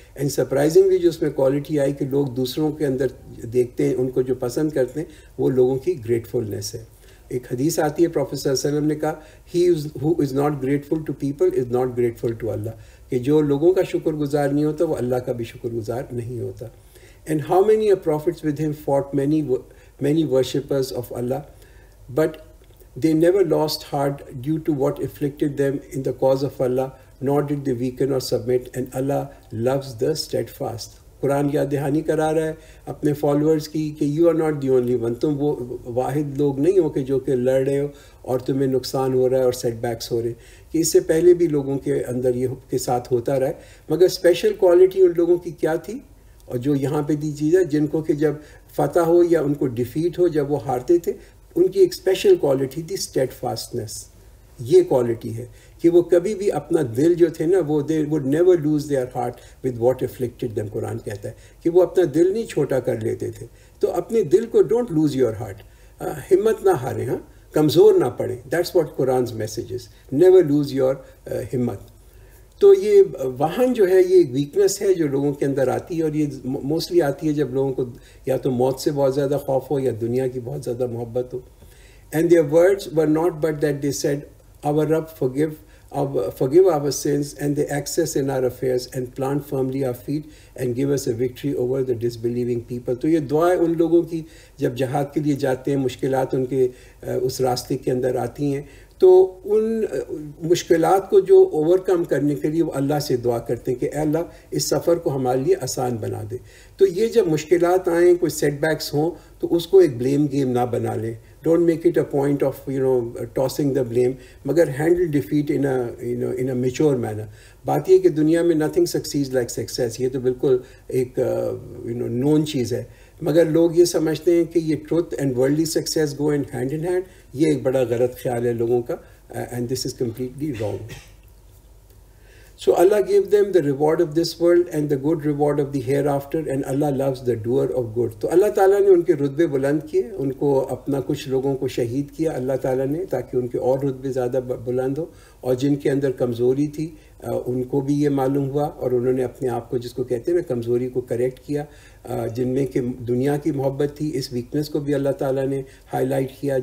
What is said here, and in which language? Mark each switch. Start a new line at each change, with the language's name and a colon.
Urdu: And surprisingly جو اس میں quality آئی کہ لوگ دوسروں کے اندر دیکھتے ہیں، ان کو جو پسند کرتے ہیں وہ لوگوں کی گریٹفلنس ہے. ایک حدیث آتی ہے، پروفیٹ صلی اللہ علیہ وسلم نے کہا
English: he who is not grateful to people is not grateful to Allah,
Urdu: کہ جو لوگوں کا شکر گزار نہیں ہوتا وہ اللہ کا بھی شکر گزار نہیں ہوتا.
English: And how many prophets with him fought many worshippers of Allah, but they never lost heart due to what afflicted them in the cause of Allah, nor did they weaken or submit, and Allah loves the steadfast.
Urdu: قرآن یاد دہانی کرا رہا ہے اپنے followers کی کہ
English: You are not the only one.
Urdu: تم وہ واحد لوگ نہیں ہو کہ جو کہ لڑ رہے ہو اور تمہیں نقصان ہو رہا ہے اور سیٹ بیکس ہو رہے ہیں، کہ اس سے پہلے بھی لوگوں کے اندر یہ کے ساتھ ہوتا رہا ہے. مگر اسپیشل کوالٹی ان لوگوں کی کیا تھی، اور جو یہاں پہ دی چیز ہے، جن کو کہ جب فتح ہو یا ان کو ڈیفیٹ ہو، جب وہ ہارتے تھے، ان کی ایک اسپیشل کوالٹی تھی اسٹیڈ فاسٹنس. یہ کوالٹی ہے کہ وہ کبھی بھی اپنا دل جو تھے نا، وہ
English: They would never lose their heart with what afflicted them.
Urdu: قرآن کہتا ہے کہ وہ اپنا دل نہیں چھوٹا کر لیتے تھے. تو اپنے دل کو
English: don't lose your heart,
Urdu: ہمت نہ ہاریں، کمزور نہ پڑیں.
English: That's what Quran's message is, never lose your ہمت.
Urdu: تو یہ وہن جو ہے یہ ایک ویکنس ہے جو لوگوں کے اندر آتی ہے، اور یہ موسٹلی آتی ہے جب لوگوں کو یا تو موت سے بہت زیادہ خوف ہو یا دنیا کی بہت زیادہ محبت ہو.
English: And their words were not but that they said our Rabb forgive our sins and they access in our affairs and plant firmly our feet and give us a victory over the disbelieving people.
Urdu: تو یہ دعائیں ان لوگوں کی جب جہاد کے لیے جاتے ہیں، مشکلات ان کے اس راستے کے اندر آتی ہیں، تو ان مشکلات کو جو اوور کم کرنے کے لیے وہ اللہ سے دعا کرتے ہیں کہ اے اللہ اس سفر کو ہمارے لیے آسان بنا دے. تو یہ جب مشکلات آئیں، کوئی سیٹ بیکس ہوں، تو اس کو ایک بلیم گیم نہ بنا لیں.
English: Don't make it a point of tossing the blame, مگر handle defeat in a mature manner.
Urdu: بات یہ کہ دنیا میں
English: nothing succeeds like success,
Urdu: یہ تو بالکل ایک نون چیز ہے. مگر لوگ یہ سمجھتے ہیں کہ یہ
English: Truth and worldly success go and hand in hand.
Urdu: یہ ایک بڑا غلط خیال ہے لوگوں کا،
English: And this is completely wrong. So Allah gave them the reward of this world and the good reward of the hereafter, and Allah loves the doer of good.
Urdu: تو اللہ تعالیٰ نے ان کے رتبے بلند کیے، ان کو اپنا کچھ لوگوں کو شہید کیا اللہ تعالیٰ نے، تاکہ ان کے اور رتبے زیادہ بلند ہو، اور جن کے اندر کمزوری تھی ان کو بھی یہ معلوم ہوا، اور انہوں نے اپنے آپ کو، جس کو کہتے ہیں نا، کمزوری کو کریکٹ کیا. جن میں کہ دنیا کی محبت تھی، اس ویکنس کو بھی اللہ تعالیٰ نے ہائی لائٹ کیا.